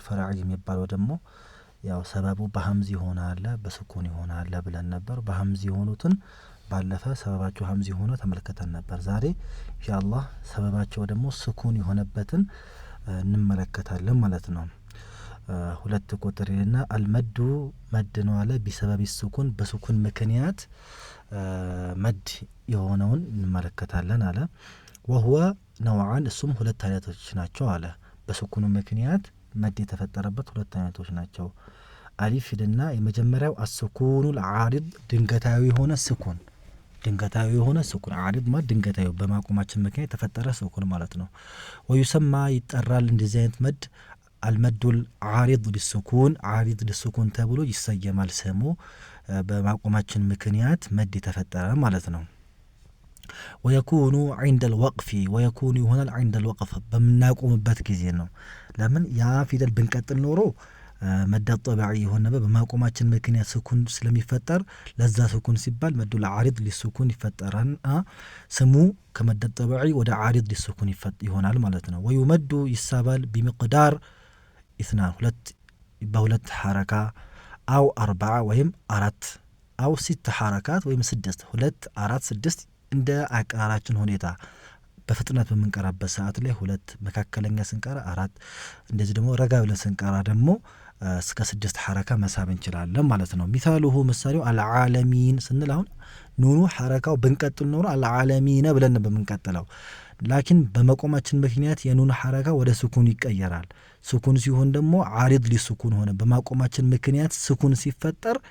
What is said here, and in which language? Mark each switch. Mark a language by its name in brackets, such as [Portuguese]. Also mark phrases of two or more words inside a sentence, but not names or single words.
[Amharic] ፈራዒ የሚባለው ደግሞ ያው ሰበቡ በሐምዝ ይሆናል በስኩን ይሆናል ብለን ነበር። በሐምዝ የሆኑትን ባለፈ ሰበባቸው ሐምዝ ሆኖ ተመልክተን ነበር። ዛሬ ኢንሻአላህ ሰበባቸው ደግሞ ስኩን የሆነበትን እንመለከታለን ማለት ነው። ሁለት ቁጥርና አልመዱ መድ ነው አለ ቢሰበብ ስኩን በስኩን ምክንያት መድ የሆነውን እንመለከታለን አለ። [Arabic] وهو نوعان [Amharic] እሱም ሁለት አይነቶች ናቸው አለ። በስኩኑ ምክንያት መድ የተፈጠረበት ሁለት አይነቶች ናቸው። አሊፍና የመጀመሪያው [Arabic] السكون العارض [Amharic] ድንገታዊ የሆነ ስኩን ዓሪድ ማለት ድንገታዊ በማቆማችን ምክንያት የተፈጠረ ስኩን ማለት ነው። ويسمى ይጠራል እንደዚህ አይነት መድ [Arabic] المد العارض للسكون عارض للسكون [Amharic] ተብሎ ይሰየማል ስሙ በማቆማችን ምክንያት መድ የተፈጠረ ማለት ነው። [Arabic] ويكون عند الوقف ويكون هنا عند الوقف [Amharic] በምናቆምበት ጊዜ ነው። ለምን ያ ፊደል ብንቀጥል ኖሮ [Arabic] مد طبيعي [Amharic] ሆነ በማቆማችን ምክንያት ስኩን ስለሚፈጠር ለዛ ስኩን ሲባል መዱ [Arabic] العارض للسكون [Amharic] ይፈጠራል። ስሙ ከመድ طبيعي ወደ [Arabic] عارض للسكون [Amharic] ይሆናል ማለት ነው። ويمد ይሳባል [Arabic] بمقدار اثنان [Amharic] ሁለት በሁለት ሐረካ አው 4 ወይም 4 አው 6 ሐረካት ወይም 6 2 4 6 እንደ አቀራራችን ሁኔታ በፍጥነት በመንቀራበት ሰዓት ላይ 2 መካከለኛ ስንቀራ 4 እንደዚህ ደግሞ ረጋ ብለን ስንቀራ ደግሞ እስከ 6 ሐረካ መሳብ እንችላለን ማለት ነው። ሚሳሉሁ ምሳሌው አልዓለሚን ስንል አሁን ኑኑ ሐረካው ብንቀጥል ኖሮ አልዓለሚን ብለን በመንቀጥለው ላኪን በመቆማችን ምክንያት የኑኑ ሐረካ ወደ ስኩን ይቀየራል። ስኩን ሲሆን ደግሞ [Arabic] عارض للسكون [Amharic] ሆነ በማቆማችን ምክንያት ስኩን ሲፈጠር